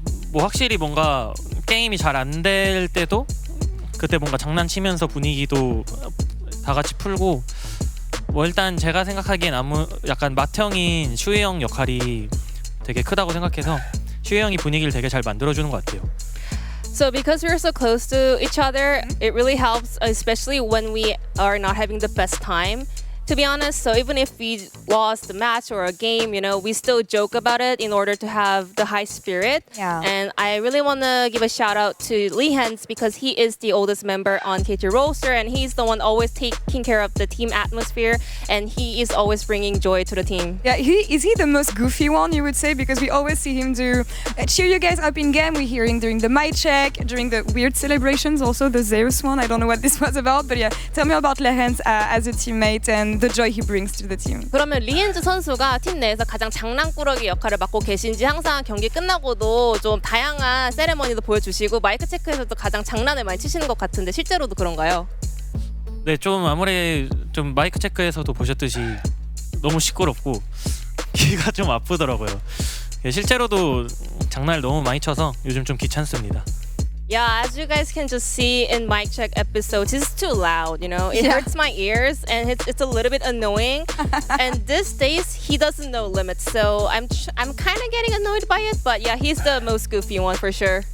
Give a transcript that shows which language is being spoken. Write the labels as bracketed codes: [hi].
[ko] 뭐 확실히 뭔가 게임이 잘 안 될 때도 그때 뭔가 장난치면서 분위기도 다 같이 풀고 뭐 일단 제가 생각하기엔 약간 맏형인 슈이 형 역할이 되게 크다고 생각해서 슈이 형이 분위기를 되게 잘 만들어주는 것 같아요. [en] So because we're so close to each other, it really helps, especially when we are not having the best time. To be honest, so even if we lost a match or a game, we still joke about it in order to have the high spirit. Yeah. And I really want to give a shout out to Lee Hens because he is the oldest member on KT roster and he's the one always taking care of the team atmosphere and he is always bringing joy to the team. Yeah, is he the most goofy one, you would say? Because we always see him do cheer you guys up in game. We hear him during the mic check, during the weird celebrations, also the Zeus one. I don't know what this was about, but yeah, tell me about Lehens as a teammate and the joy he brings to the team. [ko] 그러면 리엔즈 선수가 팀 내에서 가장 장난꾸러기 역할을 맡고 계신지 항상 경기 끝나고도 좀 다양한 세레머니도 보여주시고 마이크 체크에서도 가장 장난을 많이 치시는 것 같은데 실제로도 그런가요? 네, 좀 아무리 좀 마이크 체크에서도 보셨듯이 너무 시끄럽고 귀가 좀 아프더라고요. 실제로도 장난을 너무 많이 쳐서 요즘 좀 귀찮습니다. [en] Yeah, as you guys can just see in mic check episodes, it's too loud, It hurts my ears and it's a little bit annoying. And these days, he doesn't know limits. So I'm kind of getting annoyed by it. But yeah, he's the most goofy one for sure.